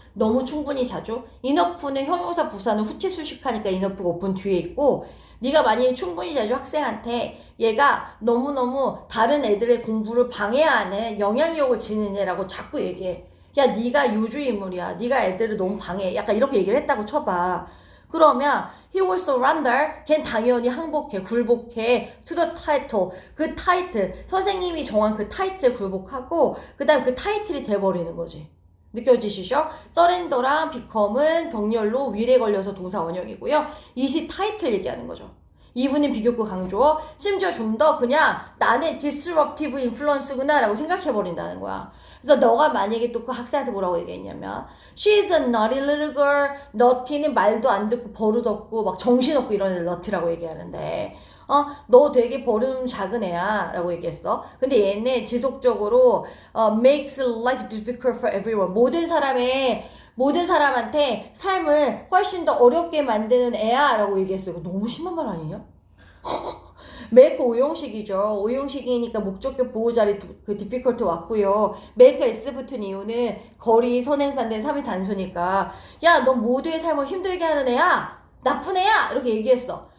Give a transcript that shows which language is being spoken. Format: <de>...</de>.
<ko>너무 충분히 자주. 이너프는 형용사 부사는 후치 수식하니까 이너프가 오픈 뒤에 있고 네가 만약에 충분히 자주 학생한테 얘가 너무너무 다른 애들의 공부를 방해하는 영향력을 지닌 애라고 자꾸 얘기해. 야 네가 요주인물이야. 네가 애들을 너무 방해해. 약간 이렇게 얘기를 했다고 쳐봐. 그러면</ko> <en>he will surrender.</en> <ko>걘 당연히 항복해, 굴복해</ko> <en>to the title.</en> <ko>그 타이틀, 선생님이 정한 그 타이틀에 굴복하고 그 다음에 그 타이틀이 돼버리는 거지. 느껴지시죠? surrender랑 become은 병렬로 위례 걸려서 동사 원형이고요. 이시 타이틀 얘기하는 거죠. 이분은 비교구 강조. 심지어 좀 더 그냥 나는</ko> <en>disruptive influence</en> <ko>구나 라고 생각해버린다는 거야. 그래서 너가 만약에 또 그 학생한테 뭐라고 얘기했냐면</ko> <en>She's a naughty little girl.</en> <ko>naughty는 말도 안 듣고 버릇없고 막 정신없고 이런 애를 naughty라고 얘기하는데 너 되게 버릇 작은 애야 라고 얘기했어. 근데 얘는 지속적으로</ko> <en>makes life difficult for everyone.</en> <ko>모든 사람한테 삶을 훨씬 더 어렵게 만드는 애야 라고 얘기했어요. 이거 너무 심한 말 아니냐? make 오형식이죠. 오형식이니까 목적격 보호자리 그 difficult 왔고요. make s 붙은 이유는 거리 선행사인데 3이 단수니까 야, 너 모두의 삶을 힘들게 하는 애야. 나쁜 애야. 이렇게 얘기했어.</ko>